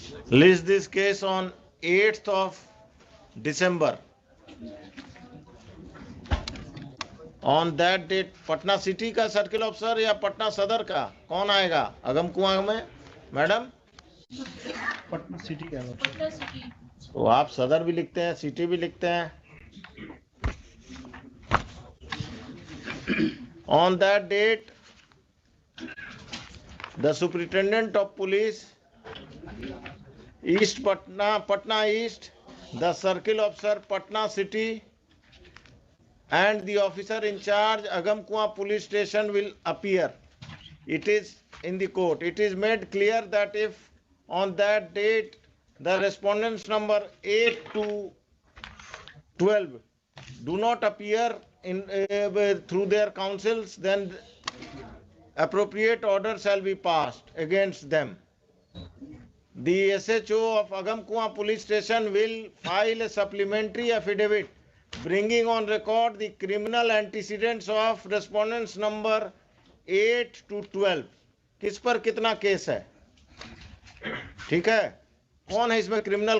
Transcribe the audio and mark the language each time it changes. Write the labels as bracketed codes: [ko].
[en] List this case on 8th of December. On that date, [hi] Patna city का circle officer या पटना सदर का कौन आएगा अगम कुआं में? मैडम पटना सिटी का है। तो आप सदर भी लिखते हैं, सिटी भी लिखते हैं। [en] On that date, the superintendent of police, East Patna East, the circle officer Patna City, and the officer in charge Agam Kuan police station will appear. It is in the court. It is made clear that if on that date the respondents number 8 to 12 do not appear in through their counsels, then appropriate order shall be passed against them. The SHO of Agam Kuan police station will file a supplementary affidavit bringing on record the criminal antecedents of respondents number 8 to 12. [hi] किस पर कितना case है? ठीक है, कौन है इसमें criminal?